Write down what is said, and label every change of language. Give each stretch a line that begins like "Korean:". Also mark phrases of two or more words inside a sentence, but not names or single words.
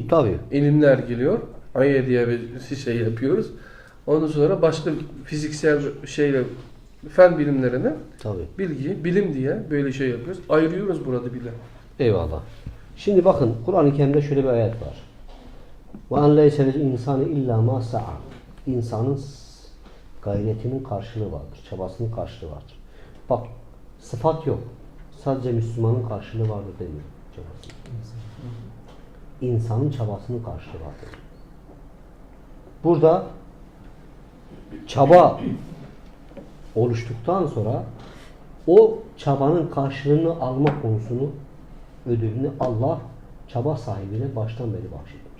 Turkish: Tabii. ilimler geliyor. Aya diye bir şey yapıyoruz. Ondan sonra başka fiziksel şeyle fen bilimlerine Tabii. bilgi, bilim diye böyle şey yapıyoruz. Ayırıyoruz burada bile. Eyvallah. Şimdi bakın Kur'an-ı Kerim'de şöyle bir ayet var.
Arabic: وَاَنْ لَيْسَ لِلْاِنْسَانِ اِلَّا مَا سَعَى
Turkish: İnsanın gayretinin karşılığı vardır. Çabasının karşılığı vardır. Bak sıfat yok. Sadece Müslümanın karşılığı vardır demiyor. Çabası. İnsanın çabasının karşılığı vardır. Burada çaba oluştuktan sonra o çabanın karşılığını alma konusunu, ödülünü Allah çaba sahibine baştan beri bahşetmiş.